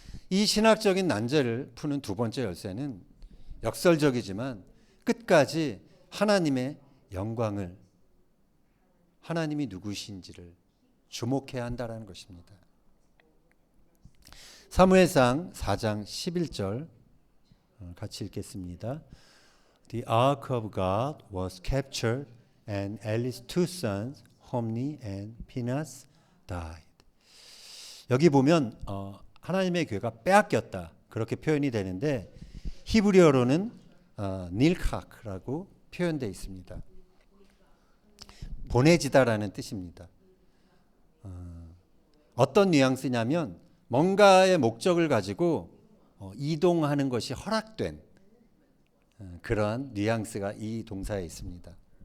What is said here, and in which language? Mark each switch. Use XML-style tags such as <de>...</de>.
<ko>이 신학적인 난제를 푸는 두 번째 열쇠는 역설적이지만 끝까지 하나님의 영광을, 하나님이 누구신지를 주목해야 한다는 것입니다. 사무엘상 4장 11절 같이 읽겠습니다.</ko> <en>The ark of God was captured and Eli's two sons, Homni and Phinehas, died.</en> <ko>여기 보면 하나님의 궤가 빼앗겼다 그렇게 표현이 되는데 히브리어로는 닐카크라고 표현되어 있습니다. 보내지다라는 뜻입니다. 어떤 뉘앙스냐면 뭔가의 목적을 가지고 이동하는 것이 허락된 그러한 뉘앙스가 이 동사에 있습니다.</ko>